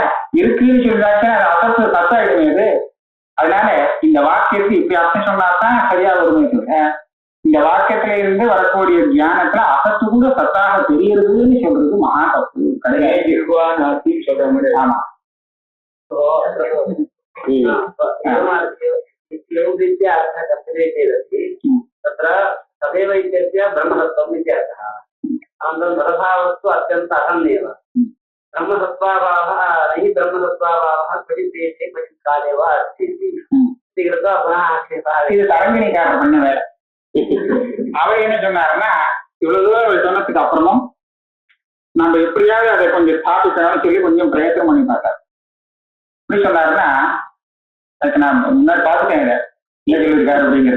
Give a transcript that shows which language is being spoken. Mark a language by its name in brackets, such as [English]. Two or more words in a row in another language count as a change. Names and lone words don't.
[Tamil] இருக்குன்னு சொல்லிட்டாச்சுன்னா அது அசத்து சத்தாயிடுமே அது. அதனால இந்த வாக்கியத்துக்கு இப்படி அர்த்தம் சொன்னாதான் சரியா வருமே சொல்ல. இந்த வாக்கியத்துல இருந்து வரக்கூடிய தியானத்துல அசத்து கூட சத்தாக தெரியுதுன்னு சொல்றது மகா தப்பு கிடையாது. சொல்ற மாதிரி. ஆமா [Sanskrit] रीत्या अर्थः कथ्यते चेदपि तत्र तदेव इत्यस्य ब्रह्मतत्त्वम् इत्यर्थः। अनन्तरं तदभावस्तु अत्यन्त अहन्येव। ब्रह्मसत्त्वाभावः नहि ब्रह्मसत्त्वाभावः क्वचित् देशे क्वचित् काले वा अस्ति इति कृत्वा पुनः आक्षेपः। [Tamil] இது தரங்கிணிக்காரர் பண்ண வேலை. அவர் என்ன சொன்னாருன்னா, இவ்வளவு தூரம் அவர் சொன்னதுக்கு அப்புறமும் நம்ம எப்படியாவது அதை கொஞ்சம் ஸ்தாபிக்கணும்னு சொல்லி கொஞ்சம் பிரயத்தனம் பண்ணி பார்த்தார். எப்படி சொன்னாருன்னா, அதுக்கு நான் முன்னாடி பார்த்துட்டேன் இதை என்ன சொல்லியிருக்காரு அப்படிங்கிறத.